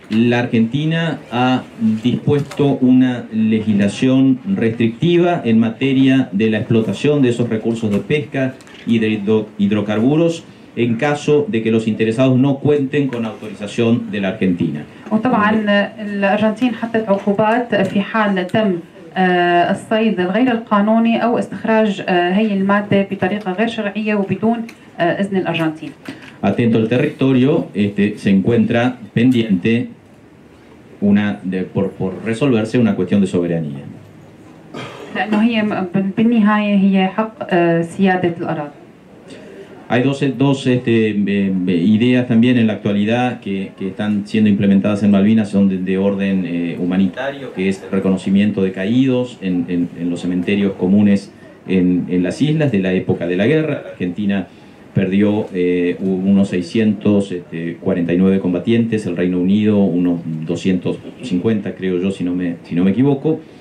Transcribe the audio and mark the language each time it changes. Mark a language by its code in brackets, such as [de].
[es] La Argentina ha dispuesto una legislación restrictiva en materia de la explotación de esos recursos de pesca y de hidrocarburos en caso de que los interesados no cuenten con autorización de la Argentina. [ar] وطبعا الأرجنتين حطت عقوبات في حال تم الصيد الغير القانوني أو استخراج هي المادة بطريقة غير شرعية وبدون إذن الأرجنتين. [es] Atento al territorio, se encuentra pendiente por resolverse una cuestión de soberanía. [ar] لأنه هي بالنهاية هي حق سيادة الأراضي. [es] Hay dos ideas también en la actualidad que están siendo implementadas en Malvinas, son de orden humanitario, que es el reconocimiento de caídos en los cementerios comunes en las islas de la época de la guerra. La Argentina perdió unos 649 combatientes, el Reino Unido unos 250, creo yo, si no me equivoco.